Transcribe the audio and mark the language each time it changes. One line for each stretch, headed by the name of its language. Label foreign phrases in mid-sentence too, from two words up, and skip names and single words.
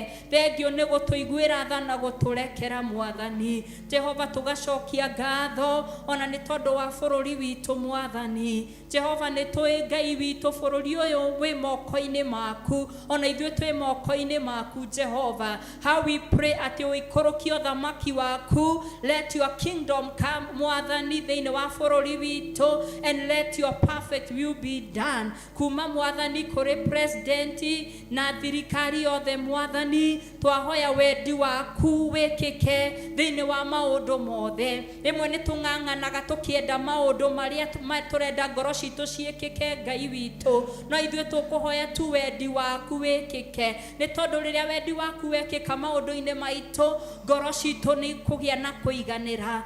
Kikuyu: Thengio nĩ gũtũiguĩra tha na gũtũrekera Mwathani. Jehova tũgacokia ngatho ona nĩ tondũ wa bũrũri witũ Mwathani. Jehova nĩ tũĩ Ngai witũ bũrũri ũyũ wĩ moko-inĩ maku ona ithuĩ twĩ moko-inĩ maku Jehova.
English: How we pray
Kikuyu: atĩ ũikũrũkie ũthamaki waku.
English: Let your kingdom come
Kikuyu: Mwathani thĩinĩ wa bũrũri witũ
English: and let your perfect will be done.
Kikuyu: Kuma Mwathani kũrĩ president na thirikari yothe Mwathani twahoya wendi waku wĩkĩke thĩinĩ wa maũndũ mothe. Rĩmwe nĩ tũng'ang'anaga tũkĩenda maũndũ marĩa tũrenda ngoro citũ ciĩkĩke Ngai witũ no ithuĩ tũkũhoya tu wendi waku wĩkĩke nĩ tondũ rĩrĩa wendi waku wĩkĩka maũndũ-inĩ maitũ ngoro citũ nĩ kũgĩa na kũiganĩra.